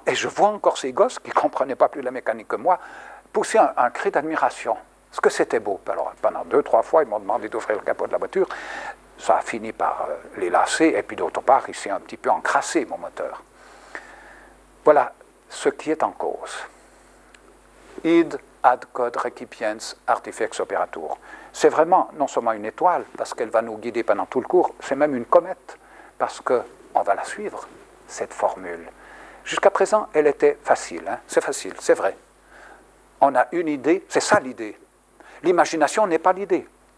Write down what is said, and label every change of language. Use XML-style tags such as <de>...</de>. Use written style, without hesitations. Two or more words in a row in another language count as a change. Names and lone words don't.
<fr>Et je vois encore ces gosses qui ne comprenaient pas plus la mécanique que moi pousser un cri d'admiration. Parce que c'était beau. Alors, pendant 2-3 fois, ils m'ont demandé d'ouvrir le capot de la voiture. Ça a fini par les lasser, et puis d'autre part, il s'est un petit peu encrassé, mon moteur. Voilà ce qui est en cause.</fr> <la>Id ad quod recipiens artifex operatur.</la> <fr>C'est vraiment non seulement une étoile, parce qu'elle va nous guider pendant tout le cours, c'est même une comète, parce qu'on va la suivre, cette formule. Jusqu'à présent, elle était facile. Hein? C'est facile, c'est vrai. On a une idée, c'est ça l'idée. L'imagination n'est pas l'idée.</fr>